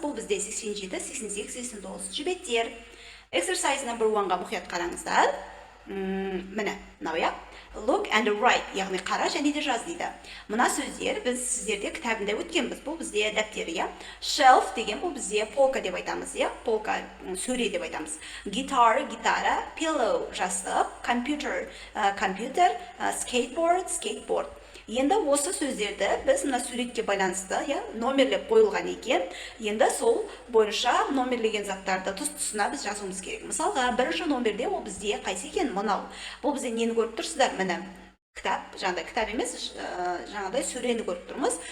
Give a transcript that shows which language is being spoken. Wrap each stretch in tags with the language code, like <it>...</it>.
<kk>Бұл бізде 87, 88, 89 беттер.</kk> <en>Exercise number 1-</en> <kk>ға мұқият қараңыздар. Міне, мынау я.</kk> <en>Look and write,</en> <kk>яғни қара және де жаз дейді. Мына сөздер біз сіздерде кітабында өткенбіз. Бұл бізде дәптері, я. Shelf деген бұл бізде полка деп айтамыз, я. Полка сөре деп айтамыз. Guitar, гитара, pillow, жастық, computer, компьютер, skateboard, skateboard. Енді осы сөздерді біз мына суретке байланысты, номерлеп қойылған екен. Енді сол бойынша номерлеген заттарды тұс-тұсына біз жазуымыз керек. Мысалға, бірінші номерде ол бізде қайсы екен? Мынау. Бұл бізде нені көріп тұрсыздар? Міне, кітап, жаңағыдай кітап емес, жаңағыдай сөрені көріп тұрмыз.</kk>